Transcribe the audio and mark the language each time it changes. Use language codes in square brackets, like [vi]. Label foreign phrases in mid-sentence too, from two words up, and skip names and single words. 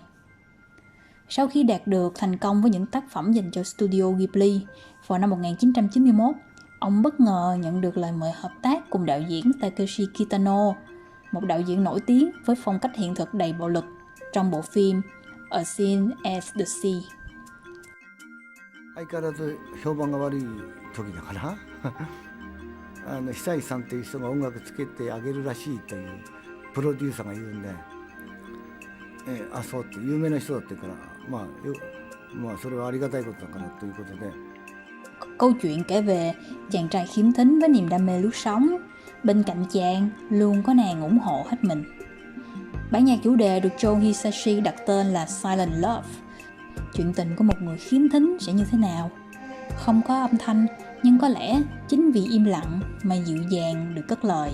[vi] Sau khi đạt được thành công với những tác phẩm dành cho Studio Ghibli, vào năm 1991, ông bất ngờ nhận được lời mời hợp tác cùng đạo diễn Takeshi Kitano, một đạo diễn nổi tiếng với phong cách hiện thực đầy bạo lực trong bộ phim A Scene at the Sea. [ja] 相変わらず評判が悪い時だから久石さんっていう人が音楽つけてあげるらしいというプロデューサーが言うんで、あ、そうって有名な人だってからまあそれはありがたいことだからということで。 [vi] Câu chuyện kể về chàng trai khiếm thính với niềm đam mê lướt sóng, bên cạnh chàng luôn có nàng ủng hộ hết mình. Bản nhạc chủ đề được Joe Hisaishi đặt tên là Silent Love. Chuyện tình của một người khiếm thính sẽ như thế nào? Không có âm thanh, nhưng có lẽ chính vì im lặng mà dịu dàng được cất lời.